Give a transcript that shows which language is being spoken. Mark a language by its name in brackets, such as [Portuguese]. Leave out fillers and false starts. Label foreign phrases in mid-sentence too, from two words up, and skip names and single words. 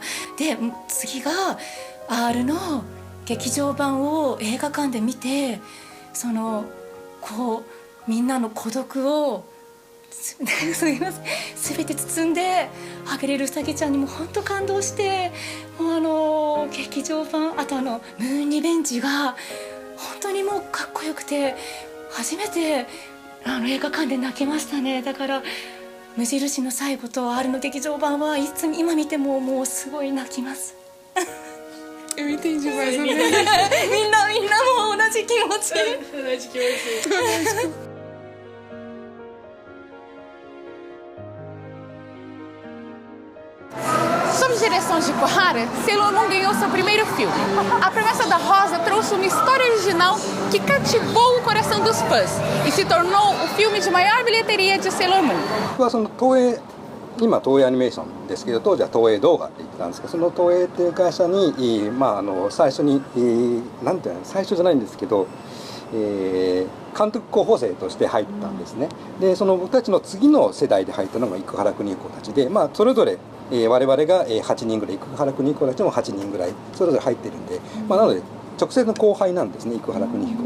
[Japanese] で次が R の劇場版を映画館で見てみんなの孤独を全て包んであげれるうさぎちゃんにも本当感動して、もう劇場版あとムーンリベンジが本当にもうかっこよくて初めて映画館で泣けましたね。だから無印の最後と R の劇場版はいつ今見てももうすごい泣きます。 [Portuguese] Eu entendi mais ou menos. [Japanese] みんなも同じ気持ち。同じ気持ち。 [Portuguese] Sob direção de Ikuhara, Sailor Moon ganhou seu primeiro filme. A Promessa da Rosa trouxe uma história original que cativou o coração dos fãs e se tornou o filme de maior bilheteria de Sailor Moon. [Japanese] 僕は今東映アニメーションですけど当時は東映動画って言ってたんですけど、その東映っていう会社に、最初に、なんていうの最初じゃないんですけど、監督候補生として入ったんですね。でその僕たちの次の世代で入ったのが生原邦彦たちで、それぞれ、我々が8人ぐらい、生原邦彦たちも8人ぐらいそれぞれ入ってるんで、なので直接の後輩なんですね、生原邦彦が。